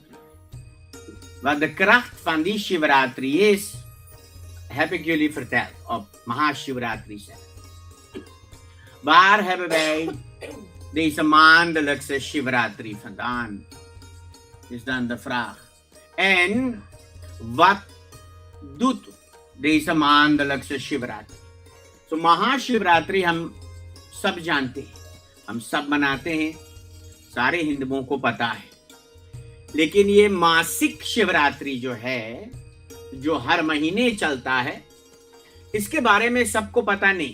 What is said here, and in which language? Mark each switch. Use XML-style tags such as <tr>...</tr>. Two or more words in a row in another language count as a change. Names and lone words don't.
<nl>Wat de kracht van die Shivaratri is, heb ik jullie verteld op Mahashivaratri zelf. Waar hebben wij deze maandelijkse Shivaratri vandaan? Is dan de vraag. En wat doet deze maandelijkse Shivaratri?</nl> <hi>तो महाशिवरात्रि हम सब जानते हैं, हम सब मनाते हैं, सारे हिंदुओं को पता है। लेकिन ये मासिक शिवरात्रि जो है, जो हर महीने चलता है, इसके बारे में सबको पता नहीं।</hi>